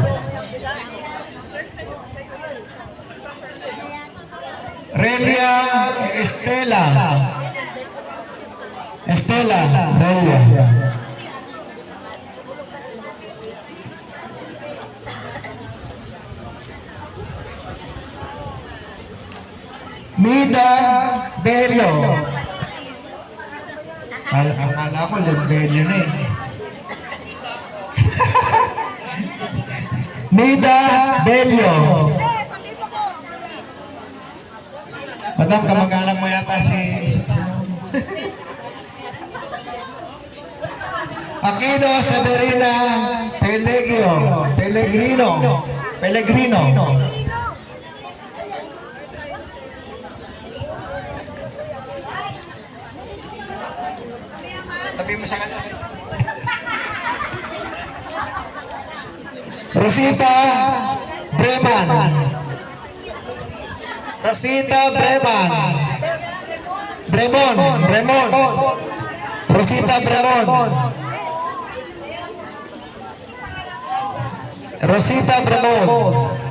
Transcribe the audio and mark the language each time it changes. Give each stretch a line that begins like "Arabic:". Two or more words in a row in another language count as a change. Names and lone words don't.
Filipino: Relia Estela. Estela Relia. Nida Bello. Akala ko Bello na eh. Nida Bello. Madam, kamag-anak mo yata si... Aquino Severina Pellegrino. Sabi mo sa kanya. Rosita Breman. Rosita Bremon.